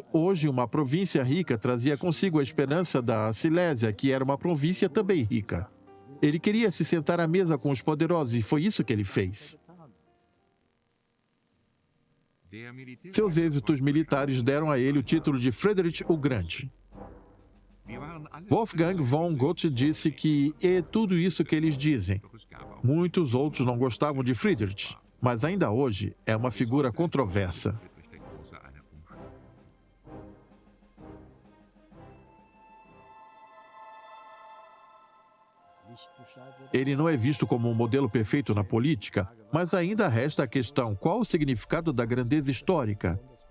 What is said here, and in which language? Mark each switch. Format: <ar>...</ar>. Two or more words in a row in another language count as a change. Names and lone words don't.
<pt>Hoje, uma província rica trazia consigo a esperança da Silésia, que era uma província também rica. Ele queria se sentar à mesa com os poderosos e foi isso que ele fez. Seus êxitos militares deram a ele o título de Friedrich o Grande. Wolfgang von Goethe disse que é tudo isso que eles dizem. Muitos outros não gostavam de Friedrich, mas ainda hoje é uma figura controversa. Ele não é visto como um modelo perfeito na política, mas ainda resta a questão: qual o significado da grandeza histórica?</pt>